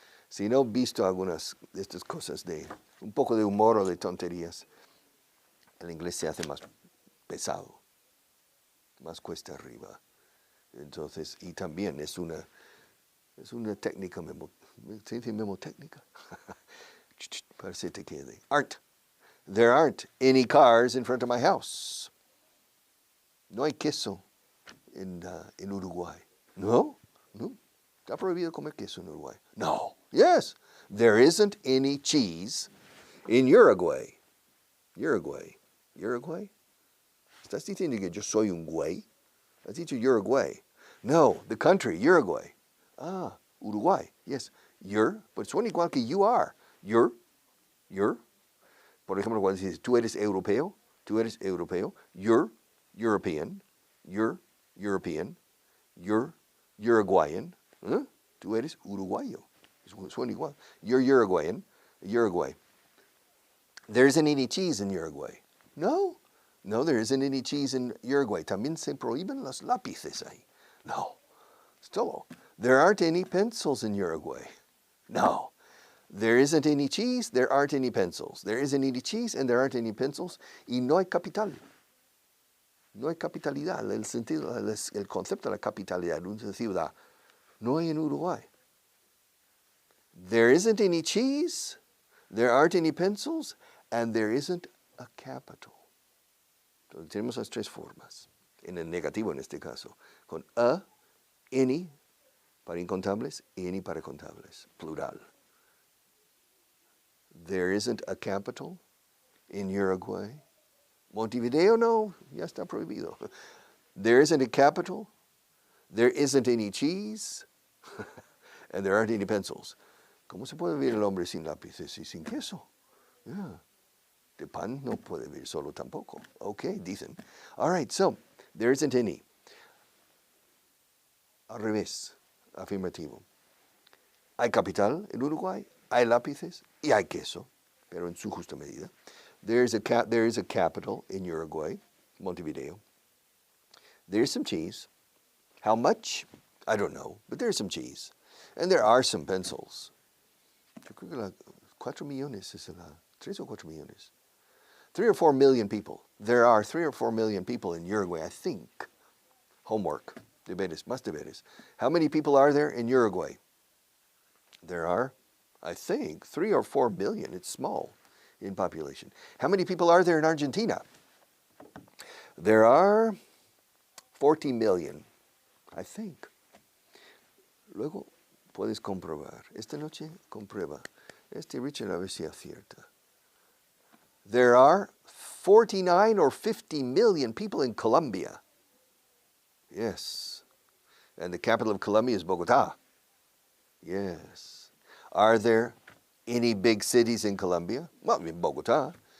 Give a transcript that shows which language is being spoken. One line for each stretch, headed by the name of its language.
Spanish: Si no he visto algunas de estas cosas de un poco de humor o de tonterías, el inglés se hace más pesado, más cuesta arriba. Entonces, y también es una técnica, ¿se dice memotécnica? Para que se te quede.
English: There aren't any cars in front of my house.
Spanish: No hay queso en Uruguay. No. Está prohibido comer queso en Uruguay. No. Yes.
English: There isn't any cheese in Uruguay. Uruguay.
Spanish: ¿Estás diciendo que yo soy un güey? Has dicho Uruguay.
English: No, the country, Uruguay. Ah, Uruguay. Yes. But
Spanish: suena igual que
English: you are. You're.
Spanish: Por ejemplo, cuando dices, tú eres europeo.
English: You're European. You're European. You're Uruguayan. ¿Eh?
Spanish: Tú eres uruguayo. Suena igual.
English: You're Uruguayan. Uruguay. There isn't any cheese in Uruguay. No, there isn't any cheese in Uruguay.
Spanish: También se prohíben los lápices ahí. No.
English: Still, there aren't any pencils in Uruguay. No. There isn't any cheese, there aren't any pencils. There isn't any cheese and there aren't any pencils.
Spanish: Y no hay capital. No hay capitalidad. El concepto de la capitalidad de una ciudad no hay en Uruguay.
English: There isn't any cheese, there aren't any pencils, and there isn't a capital.
Spanish: Entonces tenemos las tres formas. En el negativo en este caso. Con any para incontables, any para contables. Plural.
English: There isn't a capital in Uruguay.
Spanish: Montevideo, no, ya está prohibido.
English: There isn't a capital. There isn't any cheese. And there aren't any pencils.
Spanish: ¿Cómo se puede vivir el hombre sin lápices y sin queso? Yeah. De pan no puede vivir solo tampoco. Okay, dicen.
English: All right, so, there isn't any.
Spanish: Al revés, afirmativo. Hay capital en Uruguay, hay lápices y hay queso, pero en su justa medida.
English: There is a capital in Uruguay, Montevideo. There's some cheese. How much? I don't know, but there's some cheese. And there are some pencils.
Spanish: Yo creo que 4 millones es 3 o 4 millones.
English: 3 or 4 million people. There are 3 or 4 million people in Uruguay, I think. Homework.
Spanish: Deberes, más deberes.
English: How many people are there in Uruguay? There are, I think, 3 or 4 million. It's small in population. How many people are there in Argentina? There are 40 million, I think.
Spanish: Luego puedes comprobar. Esta noche comprueba. Richard, a ver si acierta.
English: There are 49 or 50 million people in Colombia. Yes. And the capital of Colombia is Bogotá. Yes. Are there any big cities in Colombia? Well, in Bogotá.